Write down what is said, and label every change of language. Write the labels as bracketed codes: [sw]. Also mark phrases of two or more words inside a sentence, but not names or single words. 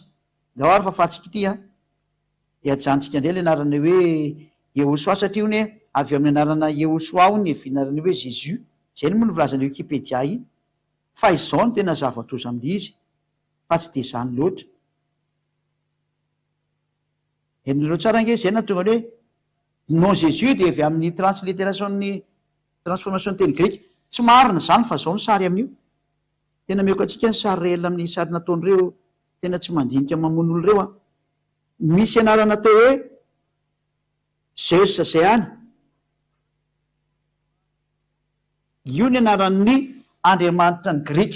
[mg] Dao ary fahafatsika ity a. De ajantsika indray le anarana hoe Yahosoa satria io ne avy amin'ny anarana Yahosoa io ny vinarana hoe Jésus. Zay moa ny volazany Wikipédia iny. Fa izao no tena zava-doza amin'izy fa tsy de zany loatra. Henonareo tsara nge zay na tonga hoe non Jésus de avy amin'ny translittération-ny transformation teny Grika. Tsy marina zany fa zao ny sary amin'io. Tena meko antsika ny sary réel amin'ny sary nataon'ireo tena tsy mandinika mamono olo reo a. Misy anarana teo hoe Zeus zay any. Io ny anaran'ny andriamanitra ny Grika.